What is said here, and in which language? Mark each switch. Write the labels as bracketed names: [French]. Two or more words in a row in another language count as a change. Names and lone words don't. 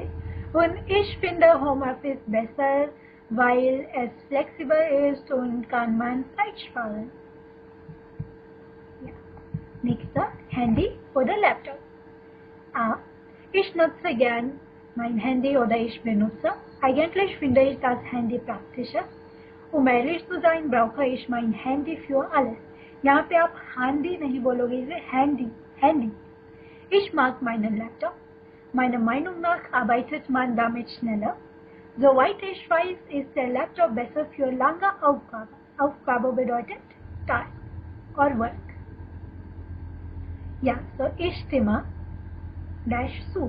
[German] Und ich finde Homeoffice besser, weil es flexibel ist und kann man Zeit sparen. Ja. Nächster, Handy oder Laptop. A. Ich nutze gern mein Handy oder ich benutze. Eigentlich finde ich das Handy praktischer. Um ehrlich zu sein, brauche ich mein Handy für alles. [Hindi] यहाँ पे आप Handy नहीं बोलोगे, इसे Handy. [German] Ich mag meinen Laptop. Meiner Meinung nach arbeitet man damit schneller. Soweit ich weiß, ist der Laptop besser für lange Aufgaben. Aufgabe bedeutet [English] Task or Work. [German] Ja, so ich stimme dash zu.